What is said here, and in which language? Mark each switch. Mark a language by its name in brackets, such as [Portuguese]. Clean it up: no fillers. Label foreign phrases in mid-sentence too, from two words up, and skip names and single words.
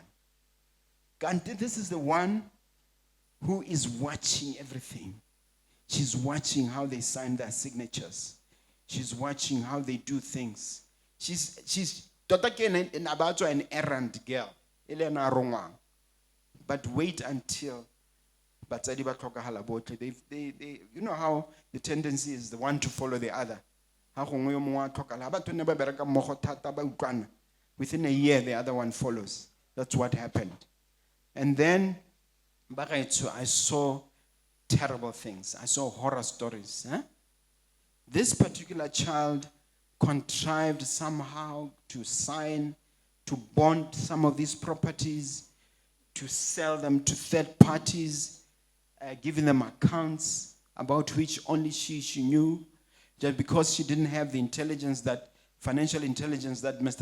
[English] Gante, this is the one who is watching everything. She's watching how they sign their signatures. She's watching how they do things. She's about an errand girl. But wait until [Tswana] batsadi ba tlhokahala botlhe. [English] They, you know how the tendency is the one to follow the other. [Tswana] Ha gongwe yo mongwe a tlhokala, ha batho ne ba bereka mmogo thata ba utlwana, [English] within a year the other one follows. That's what happened. And then I saw terrible things. I saw horror stories. This particular child contrived somehow to sign, to bond some of these properties, to sell them to third parties, giving them accounts about which only she knew, just because she didn't have the intelligence, that financial intelligence that Mr.